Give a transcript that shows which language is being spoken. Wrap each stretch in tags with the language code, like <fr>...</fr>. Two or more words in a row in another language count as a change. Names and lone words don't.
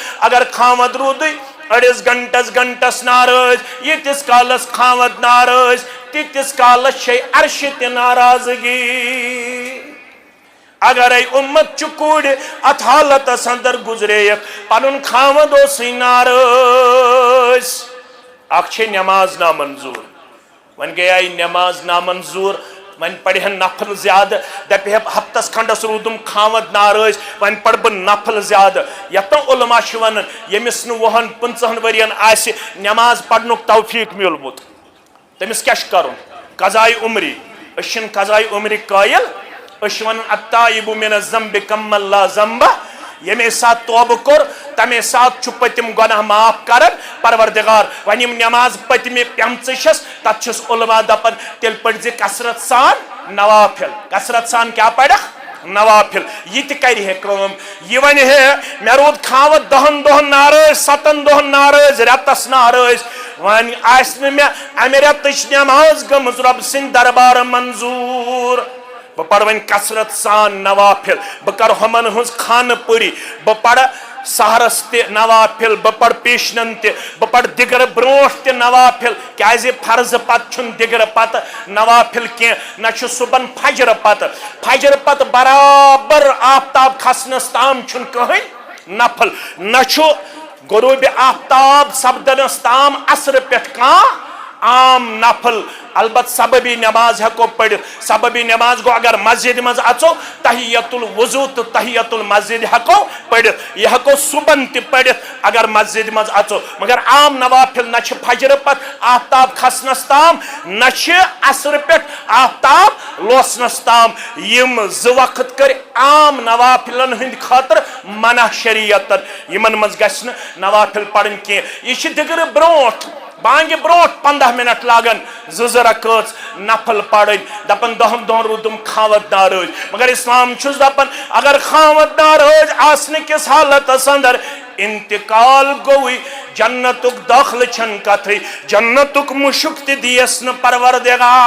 <ks>اگر خاوند رودی اڑس گھنٹس ناراض یتس کالس خاوند ناراض تیتس کالس چھ عرش تہ ناراضگی. اگر ای امت چکوڑ ات حالتس اندر گزریک پنن خاوند اوسٕے ناراض اکھ چھ نماز نامنظور ون گئی نماز نامنظور ون پڑھن نفل زیادہ دپہ ہفتس کھنڈس رودم خاوند ناراض ون پڑھ بہ نفل زیادہ. یتن علماء چھ ونان یمس نہ 50 ورین آسہ نماز پڑھنک توفیق میولمت تمس کیا کرن قضاء عمری. أشن قضاء عمری قائل اشون</ks> <ar>التائب من الذنب کمن لا ذنب.</ar> <ks>یمے سات توبہ کور تمے سات چھ پتم گناہ معاف کرن پروردگار. ون یم نماز پتمہ پیمچ چھس تت چھس علماء دپن تیل پڑھ زِ کثرت سان نوافل کثرت سان کیا پڑھک نوافل. یہ تہ کر ہے کام یہ ون ہے مے رود خاوند 10 دۄہن ناراض 7 دۄہن ناراض رتس ناراض ون آس مے امہ رتچ نماز گٔمٕژ رۄب سٕنٛدِ دربار منظور. بہ پڑھ ون کثرت سان نوافل بہ کر ہمن ہز خانہ پوری بہ پڑھ سہرس تہ نوافل بہ پڑھ پیشنن تہ بہ پڑھ دگر برونٹ تہ نوافل. کیازِ فرض پتہ چھن دگر پتہ نوافل کی نہ چھ صبح فجر پتہ برابر آفتاب کھسنس تام چھن کہین نفل نہ چھ غروب آفتاب سپدنس تام عصر پہ کان عام نفل البت سببی نماز ہکو پڑھ سببی نماز گو اگر مسجد مز اچو تحیت الوضو تو تحیت المسجد ہکو پڑھ یہ ہکو صبح تہ پڑھ اگر مسجد مز اچو مگر عام نوافل نہ فجر پت آفتاب کھسنس تام نہ عصر پہ آفتاب لوسنس تام یم ز وقت کر عام نوافلن ہند خاطر منع شریعت یمن مز گژھِ نوافل پڑھن کی یہ دگر بروٹ بانگہ بروٹ 15 منٹ لاگن زٕ رکٲژ نفل پڑھن دپن دہن دہن روٗدُم خاوتدار روز مگر اسلام چھُس دپان اگر خاوتدار روز آسنہٕ کِس حالتس اندر انتقال گوئی جنتک داخل چھن کتھٕے جنتک مشک تہِ دیس نہٕ پروردگار</ks>